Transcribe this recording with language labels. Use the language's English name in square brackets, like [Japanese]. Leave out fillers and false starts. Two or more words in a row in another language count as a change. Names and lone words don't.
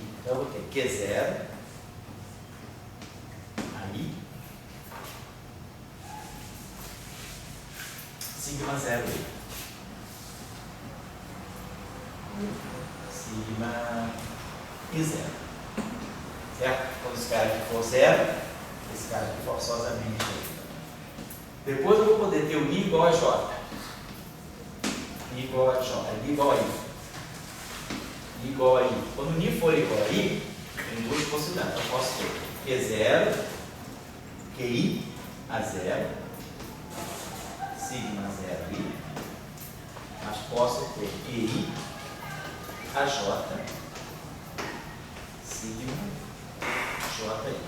[Portuguese] Então eu vou ter Q0, aí, sigma 0 I. Sigma I0. Certo? Quando esse cara aqui for zero, esse cara aqui forçosamente. Depois eu vou poder ter o I igual a J. I igual a J. I igual a I. I igual a I. Quando o I for igual a I, tem duas possibilidades. Eu posso ter Q0, QI a 0, sigma 0 I, mas posso ter QI a J, sigma J I.